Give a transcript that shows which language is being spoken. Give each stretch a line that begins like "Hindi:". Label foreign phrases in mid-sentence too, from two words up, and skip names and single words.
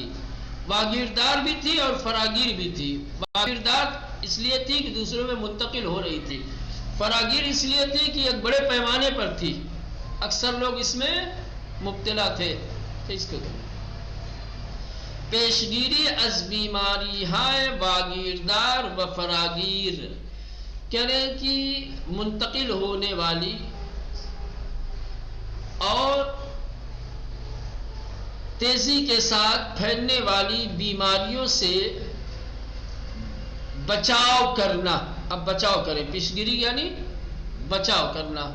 Urdu: واگیردار بھی تھی اور فراگیر بھی تھی. واگیردار اس لیے تھی کہ دوسروں میں منتقل ہو رہی تھی. فراگیر اس لیے تھی کہ ایک بڑے پیمانے پر تھی، اکثر لوگ اس میں مبتلا تھے. اس کو
Persian: پیشگیری از بیماری های واگیردار و فراگیر،
Urdu: کہہ رہے ہیں کہ منتقل ہونے والی اور تیزی کے ساتھ پھیلنے والی بیماریوں سے بچاؤ کرنا. اب بچاؤ کریں، پیشگیری یعنی بچاؤ کرنا.